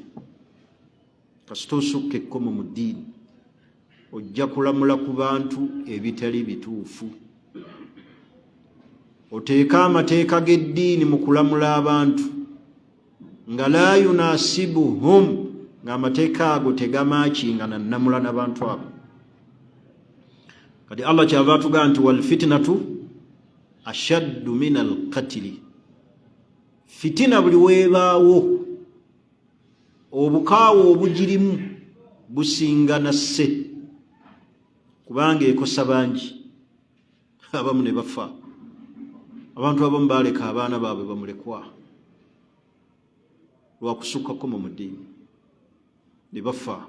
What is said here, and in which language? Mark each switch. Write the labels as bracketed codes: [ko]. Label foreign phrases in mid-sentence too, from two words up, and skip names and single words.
[lg] Kasita osukka ekkomo mu ddiini ojja kulamula ku bantu ebitali bituufu. Oteeka amateeka g'eddiini mu kulamula abantu nga [ar] لا يناسبهم, [lg] ng'amateeka ago tegamaakingana nnamula n'abantu abo. Kati Allah kyava atugaa nti [ar] والفتنة أشد من القتل, [lg] fitina buli weebaawo obukaawo obugirimu busingana sse, kubanga ekosa bangi, abamu ne bafa. Abantu abamu baaleka abaana baabwe bamulekwa lwa kusukka kkomo mu ddiini, ne bafa.